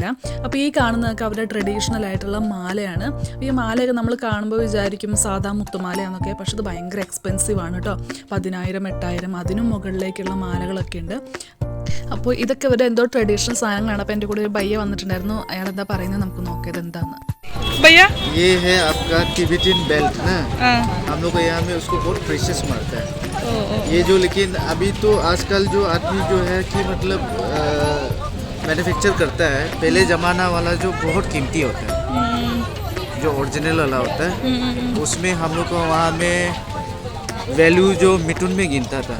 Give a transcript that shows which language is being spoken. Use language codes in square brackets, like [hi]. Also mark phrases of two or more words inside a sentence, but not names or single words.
[ml] അപ്പോൾ ഈ കാണുന്നതൊക്കെ അവരുടെ ട്രഡീഷണൽ ആയിട്ടുള്ള മാലയാണ്. ഈ മാലയൊക്കെ നമ്മൾ കാണുമ്പോൾ വിചാരിക്കും സാധാ മുത്തുമാലയാണെന്നൊക്കെ. പക്ഷെ അത് ഭയങ്കര എക്സ്പെൻസീവ് ആണ് കേട്ടോ. 10,000, 8,000 അതിനും മുകളിലേക്കുള്ള മാലകളൊക്കെ ഉണ്ട്. അപ്പോൾ ഇതൊക്കെ ഇവരുടെ എന്തോ ട്രഡീഷണൽ സാധനങ്ങളാണ്. അപ്പോൾ എൻ്റെ കൂടെ ഒരു ഭയ്യ വന്നിട്ടുണ്ടായിരുന്നു. അയാൾ എന്താ പറയുന്നത് നമുക്ക് നോക്കിയത് എന്താന്ന്. [hi] भैया ये है आपका [en] Tibetan belt [hi] ना, हम लोग यहाँ में उसको बहुत प्रेशियस मानते हैं ये जो। लेकिन अभी तो आजकल जो आदमी जो है कि मतलब मैन्युफैक्चर करता है, पहले ज़माना वाला जो बहुत कीमती होता है, जो ओरिजिनल वाला होता है, उसमें हम लोग को वहाँ में वैल्यू जो मिथुन में गिनता था।